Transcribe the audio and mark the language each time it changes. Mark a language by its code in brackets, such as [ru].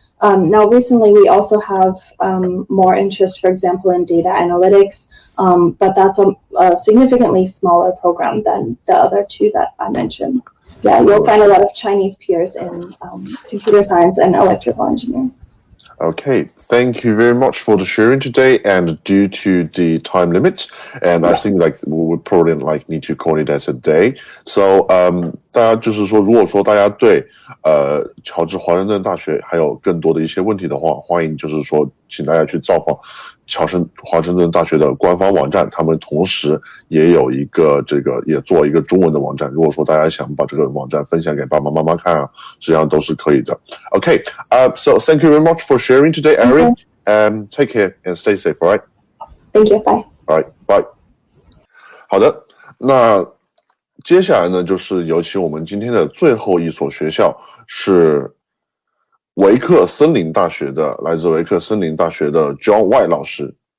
[en] Now recently we also have more interest, for example, in data analytics, but that's a significantly smaller program than the other two that I mentioned. Yeah, you'll find a lot of Chinese peers in computer science and electrical engineering. Okay, thank you very much for the sharing today. And due to the time limit, and I think like we would probably like need to call it as a day. [zh] So, 大家就是说，如果说大家对乔治华盛顿大学还有更多的一些问题的话，欢迎就是说，请大家去造访华盛顿大学的官方网站，他们同时也有一个也做一个中文的网站。如果说大家想把这个网站分享给爸爸妈妈看啊，实际上都是可以的。 [en] Okay, so thank you very much for sharing today, Erin. Take care and stay safe. All right. Thank you. Bye. All right. Bye. [zh] 好的，那接下来呢，就是有请我们今天的最后一所学校是维克森林大学的，来自维克森林大学的 John White 老师。